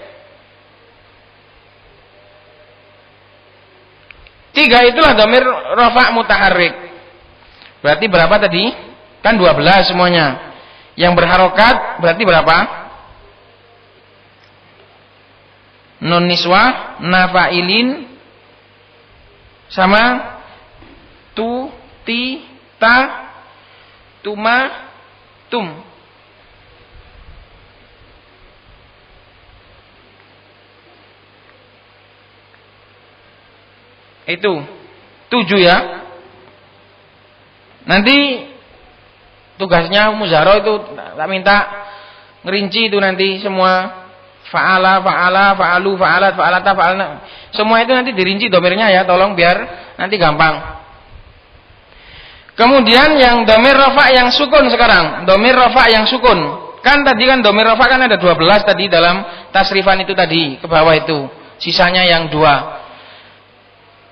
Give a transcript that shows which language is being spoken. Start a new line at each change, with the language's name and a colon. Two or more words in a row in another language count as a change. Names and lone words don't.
Indonesian: 3 itulah
Arabic: ضمير رفع متحرك.
Indonesian: Berarti berapa tadi? Kan 12 semuanya. Yang berharokat berarti berapa?
Arabic: نون النسوة,
Indonesian: nafa'ilin, sama tu, ti, ta, tuma, tum. Itu 7 ya. Nanti tugasnya Muzaro itu tak minta ngerinci itu nanti semua.
Arabic: فعل فعلا فعلوا فعلت فعلتا فعلن.
Indonesian: Semua itu nanti dirinci domirnya ya, tolong biar nanti gampang. Kemudian yang
Arabic: ضمير رفع
Indonesian: yang sukun sekarang.
Arabic: ضمير رفع
Indonesian: yang sukun. Kan tadi kan
Arabic: ضمير رفع
Indonesian: kan ada 12 tadi dalam tasrifan itu tadi, ke bawah itu. Sisanya yang 2.